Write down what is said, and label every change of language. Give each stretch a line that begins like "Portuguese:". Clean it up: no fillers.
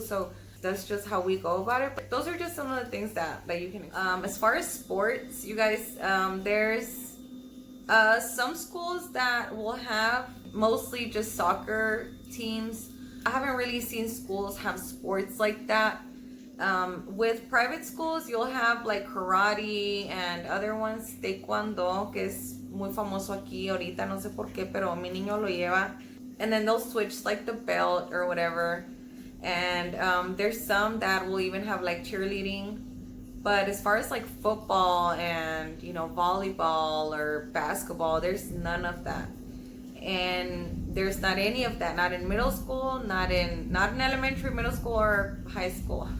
English: So that's just how we go about it. But those are just some of the things that you can as far as sports, you guys, there's some schools that will have mostly just soccer teams. I haven't really seen schools have sports like that. With private schools, you'll have like karate and other ones, taekwondo,
Spanish: que es muy famoso aquí ahorita, no sé por qué, pero mi niño lo lleva.
English: And then they'll switch like the belt or whatever. And there's some that will even have like cheerleading. But as far as like football and volleyball or basketball, there's none of that. And there's not any of that, not in middle school, not in elementary, middle school, or high school.